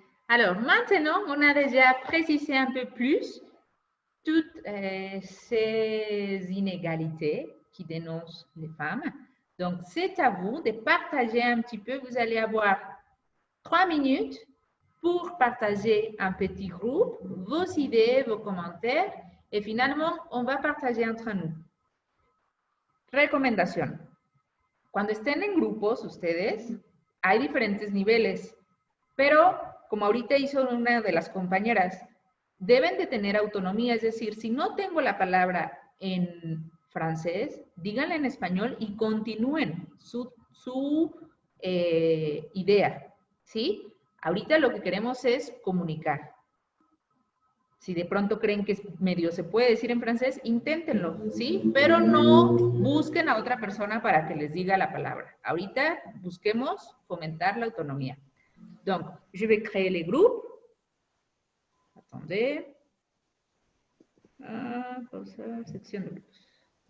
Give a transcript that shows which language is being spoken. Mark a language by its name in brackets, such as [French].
[French] Alors, maintenant, on a déjà précisé un peu plus toutes ces inégalités qui dénoncent les femmes. Donc, c'est à vous de partager un petit peu. Vous allez avoir 3 minutes pour partager un petit groupe, vos idées, vos commentaires, et finalement, on va partager entre nous. [Spanish] Recomendación. Cuando estén en grupos, ustedes, hay diferentes niveles, pero como ahorita hizo una de las compañeras, deben de tener autonomía, es decir, si no tengo la palabra en francés, díganla en español y continúen su idea, ¿sí? Ahorita lo que queremos es comunicar. Si de pronto creen que medio se puede decir en francés, inténtenlo, ¿sí? Pero no busquen a otra persona para que les diga la palabra. Ahorita busquemos fomentar la autonomía. [French] Donc, je vais créer les groupes. Attendez. [Spanish] Pausa, sección de grupos.